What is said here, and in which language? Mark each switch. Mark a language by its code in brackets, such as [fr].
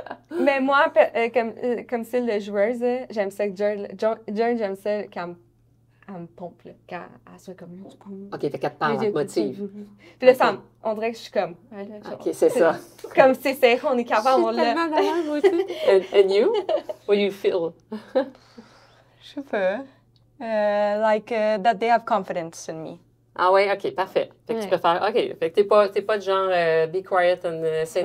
[fr] Mais moi, comme style de joueuse, j'aime ça que Joy, j'aime ça quand elle me pompe, là, quand elle soit comme... OK, fait qu'elle te parle, elle te motive. Puis là, Ok. on dirait que je suis comme... OK, c'est ça. Comme c'est serré, on est capable, on Je suis l'a... tellement malade, moi aussi. [en] And you? What do you feel? [fr] Je sais pas. [en] That they have confidence in me. [fr] Ah ouais, OK, parfait. Fait que tu préfères... OK, fait que t'es pas de genre [en] be quiet and say